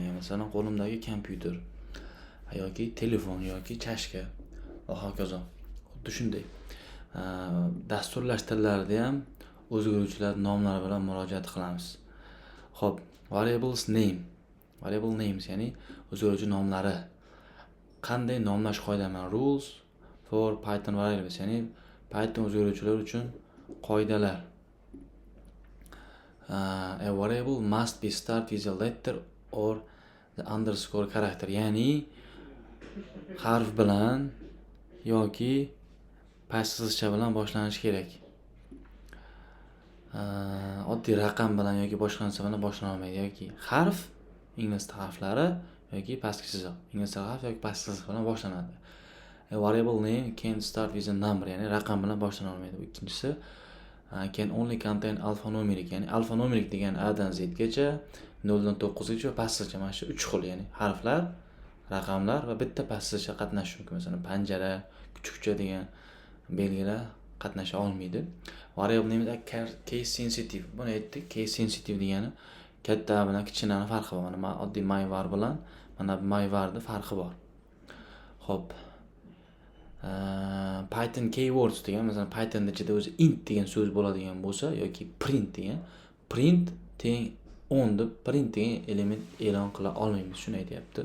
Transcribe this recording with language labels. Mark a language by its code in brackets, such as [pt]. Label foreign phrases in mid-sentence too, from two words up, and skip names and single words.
[uz] Masalan, qo'limdagi kompyuter yoki telefon yoki chashka va hokazo. Xuddi shunday. Dasturlash tillarida ham o'zgaruvchilar nomlari bilan murojaat qilamiz. Xo'p, [en] variable names, [uz] ya'ni o'zgaruvchi nomlari. Qanday nomlash qoidalari? [en] Rules for Python variables, [uz] ya'ni Python o'zgaruvchilar uchun qoidalar. [en] A variable must be start with a letter or the underscore character, [uz] ya'ni harf bilan yoki pastsizcha bilan boshlanishi kerak. Oddiy raqam bilan yoki boshqa narsa bilan boshlana olmaydi, yoki harf, ingliz harflari yoki pastki chiziq, ingliz harf yoki pastki chiziq bilan boshlanadi. [en] A variable name can start with a number, [uz] ya'ni raqam bilan boshlana olmaydi. Ikkinchisi [en] can only contain alphanumeric, [uz] ya'ni alphanumeric degan A dan Z gacha, 0 dan 9 gacha va pastgacha, mana shu 3 xil, ya'ni harflar, raqamlar va bitta pastgacha qatnashishi mumkin. Masalan, panjara, kuchukcha degan belgilar qatnasha olmaydi. [en] Variable name case sensitive. [uz] Buni aytdik. [en] Case sensitive [uz] degani katta bilan kichkinaning farqi bor. Mana oddiy myvar bilan mana myvarning farqi bor. Xo'p. Python keywords degan, masalan, Pythonda ichida o'zi int degan so'z bo'ladigan bo'lsa yoki print degan, print teng 10 deb print degan element e'lon qila olmaymiz, shuni aytayapti.